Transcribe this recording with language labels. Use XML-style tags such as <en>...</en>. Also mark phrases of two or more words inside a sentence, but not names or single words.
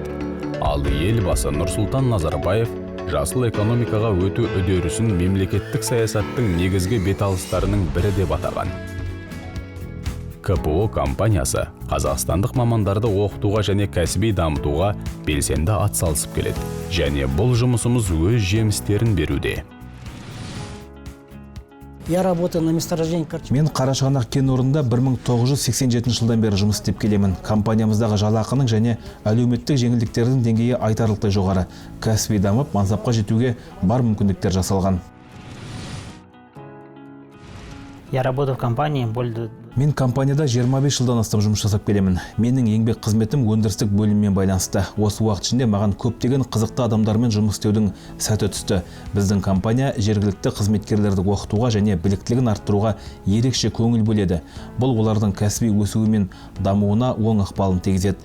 <kk>Ал елбасы Нұрсұлтан Назарбаев жасыл экономикаға өту үдерісін мемлекеттік саясаттың негізгі беталыстарының бірі деп атаған. КПО компаниясы қазақстандық мамандарды оқытуға және кәсіби дамытуға белсенді атсалысып келеді. Және бұл жұмысымыз өз жемістерін беруде.</kk> <ru>Я работаю на месторождении Карачаганак.</ru> <kk>Мен Қарашығанақ кен орнында 1987 жылдан бері жұмыс істеп келемін. Компаниямыздағы жалақының және әлеуметтік жеңілдіктердің деңгейі айтарлықтай жоғары. Кәсіби дамып, мансапқа жетуге бар мүмкіндіктер жасалған.</kk> <ru>Я работаю в компании более...</ru> <kk>Мен компанияда 25 жылдан астам жұмыс жасап келемін. Менің еңбек қызметім өндірістік бөліммен байланысты. Осы уақыт ішінде маған көптеген қызықты адамдармен жұмыс істеудің сәті түсті. Біздің компания жергілікті қызметкерлерді оқытуға және біліктілігін арттыруға ерекше көңіл бөледі. Бұл олардың кәсіби өсуі мен дамуына оң ықпалын тигізеді.</kk>